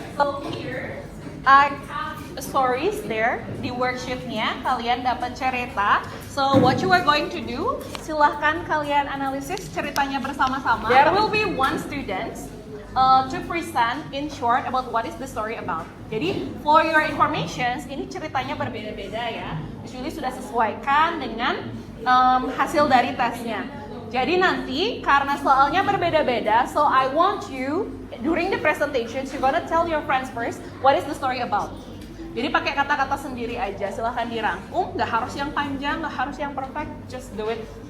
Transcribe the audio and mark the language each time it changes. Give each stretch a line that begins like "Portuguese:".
English: So here, I have stories there
Indonesian: di worksheet-nya. Kalian dapat cerita.
English: So what you are going to do?
Indonesian: Silahkan kalian analisis ceritanya bersama-sama.
English: There will be one student to present in short about what is the story about.
Indonesian: Jadi
English: for your information,
Indonesian: ini ceritanya berbeda-beda ya. Julie sudah sesuaikan dengan hasil dari tesnya. Jadi nanti karena soalnya berbeda-beda,
English: so I want you during the presentations, you're gonna tell your friends first what is the story about.
Indonesian: Jadi pakai kata-kata sendiri aja, silahkan dirangkum. Nggak harus yang panjang, nggak harus yang perfect,
English: just do it.